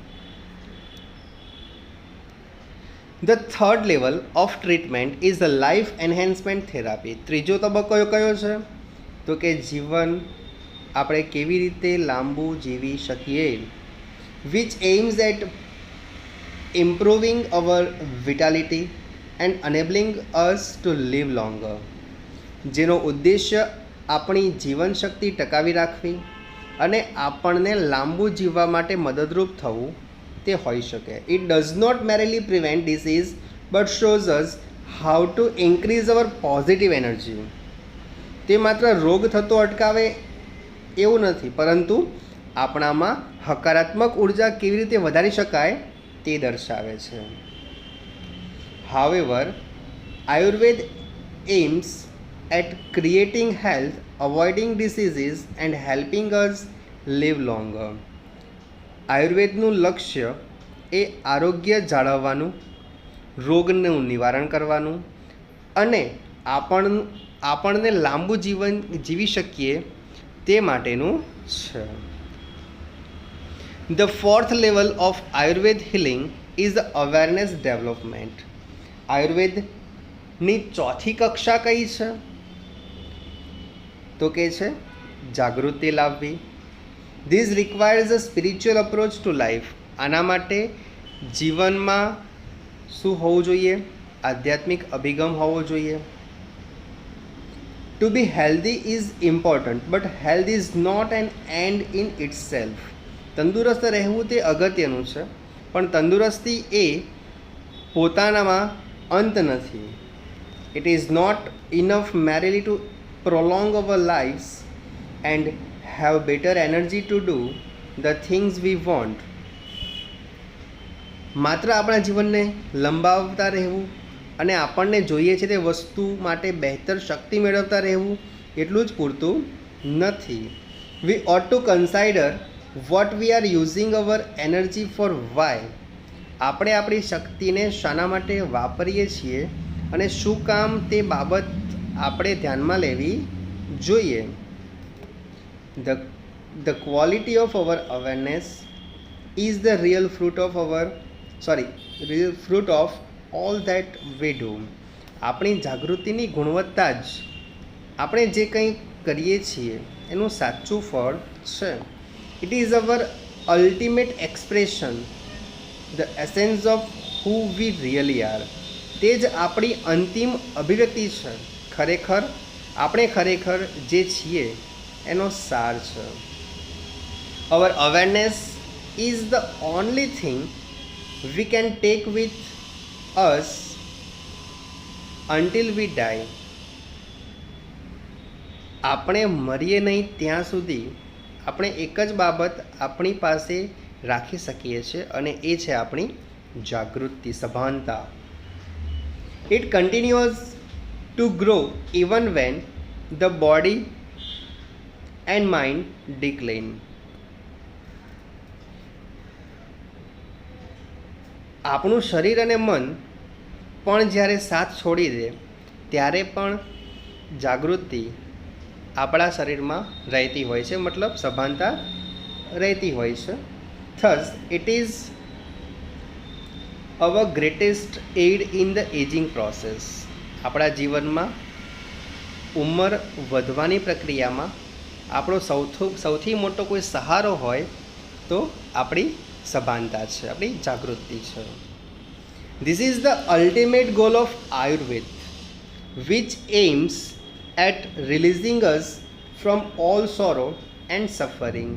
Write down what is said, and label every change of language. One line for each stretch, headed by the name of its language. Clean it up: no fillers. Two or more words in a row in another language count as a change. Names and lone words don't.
English: The third level of treatment is the life enhancement therapy.
Gujarati: ત્રીજો તબક્કો કયો છે? તો કે જીવન આપણે કેવી રીતે લાંબુ જીવી શકીએ.
English: which aims at improving our vitality and enabling us to live longer.
Gujarati: જેનો ઉદ્દેશ્ય આપણી જીવનશક્તિ ટકાવી રાખવી અને આપણને લાંબુ જીવવા માટે મદદરૂપ થવું તે હોઈ શકે.
English: It does not merely prevent disease but shows us how to increase our positive energy.
Gujarati: તે માત્ર રોગ થતો અટકાવે એવું નથી, પરંતુ આપણામાં હકારાત્મક ઉર્જા કેવી રીતે વધારી શકાય તે દર્શાવે છે.
English: However, Ayurveda aims at creating health, avoiding diseases and helping us live longer.
Gujarati: આયુર્વેદનું લક્ષ્ય એ આરોગ્ય જાળવવાનું, રોગનું નિવારણ કરવાનું અને આપણને લાંબુ જીવન જીવી શકીએ તે માટેનું છે.
English: The fourth level of Ayurveda healing is the awareness development.
Gujarati: આયુર્વેદની ચોથી કક્ષા કઈ છે? તો કે છે જાગૃતિ લાવવી.
English: This requires a spiritual approach to life.
Gujarati: આના માટે જીવનમાં શું હોવું જોઈએ? આધ્યાત્મિક અભિગમ હોવો જોઈએ.
English: To be healthy is important, but health is not an end in itself.
Gujarati: તંદુરસ્ત રહેવું તે અગત્યનું છે, પણ તંદુરસ્તી એ પોતાનામાં અંત નથી.
English: It is not enough merely to prolong our lives and have better energy to do the things we want.
Gujarati: માત્ર આપણા જીવનને લંબાવતા રહેવું અને આપણને જોઈએ છે તે વસ્તુ માટે બહેતર શક્તિ મેળવતા રહેવું એટલું જ પૂરતું નથી.
English: We ought to consider what we are using our energy for, why.
Gujarati: આપણે આપણી શક્તિને શાના માટે વાપરીએ છીએ અને શું કામ તે બાબત આપણે ધ્યાનમાં લેવી જોઈએ.
English: The quality of our awareness is the real fruit of all that we do.
Gujarati: આપણી જાગૃતિની ગુણવત્તા જ આપણે જે કંઈ કરીએ છીએ એનું સાચું ફળ છે.
English: It is our ultimate expression, the essence of who we really are.
Gujarati: તે જ આપણી અંતિમ અભિવ્યક્તિ છે. આપણે ખરેખર જે છીએ એનો સાર છે.
English: Our awareness is the only thing we can take with us until we die.
Gujarati: આપણે મરીએ નહીં ત્યાં સુધી આપણે એક જ બાબત આપણી પાસે રાખી શકીએ છીએ અને એ છે આપણી જાગૃતિ, સભાનતા.
English: It continues to grow even when the body and mind decline.
Gujarati: આપણું શરીર અને મન પણ જ્યારે સાથ છોડી દે ત્યારે પણ જાગૃતિ આપણા શરીરમાં રહેતી હોય છે, મતલબ સભાનતા રહેતી હોય છે.
English: Thus, it is our greatest aid in the ageing process.
Gujarati: આપણા જીવનમાં ઉંમર વધવાની પ્રક્રિયામાં આપણો સૌથી મોટો કોઈ સહારો હોય તો આપણી સભાનતા છે, આપણી જાગૃતિ છે.
English: This is the ultimate goal of Ayurveda, which aims at releasing us from all sorrow and suffering.